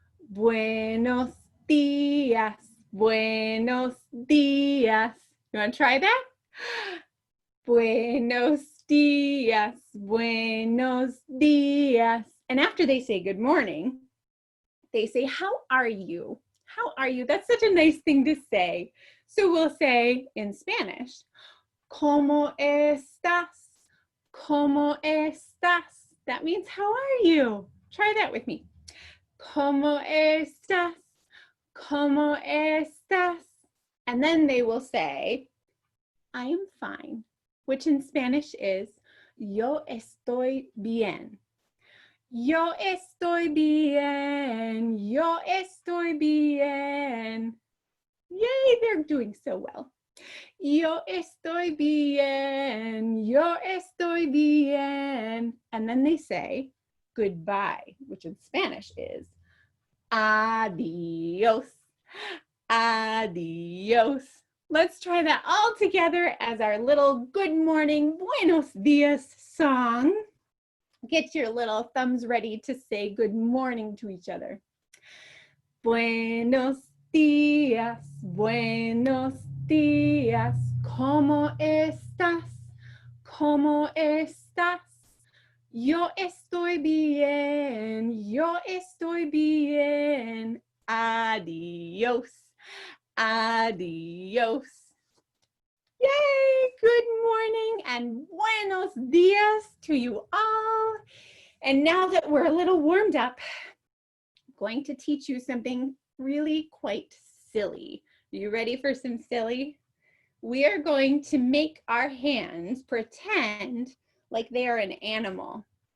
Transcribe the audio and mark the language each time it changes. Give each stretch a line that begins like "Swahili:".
Spanish: Buenos dias, buenos dias.
English: You want to try that?
Spanish: Buenos dias, buenos dias.
English: And after they say good morning, they say, how are you? How are you? That's such a nice thing to say. So we'll say in Spanish,
Spanish: ¿Cómo estás? ¿Cómo estás?
English: That means, how are you? Try that with me.
Spanish: ¿Cómo estás? ¿Cómo estás?
English: And then they will say, I am fine, which in Spanish is,
Spanish: yo estoy bien. Yo estoy bien. Yo estoy bien.
English: Yay, they're doing so well.
Spanish: Yo estoy bien. Yo estoy bien.
English: And then they say goodbye, which in Spanish is adios. Adios. Let's try that all together as our little good morning, buenos dias song. Get your little thumbs ready to say good morning to each other.
Spanish: Buenos días, buenos días. ¿Cómo estás? ¿Cómo estás? Yo estoy bien, yo estoy bien. Adios, adios.
English: Yay, good morning and
Spanish: buenos dias
English: to you all. And now that we're a little warmed up, I'm going to teach you something really quite silly. Are you ready for some silly? We are going to make our hands pretend like they are an animal.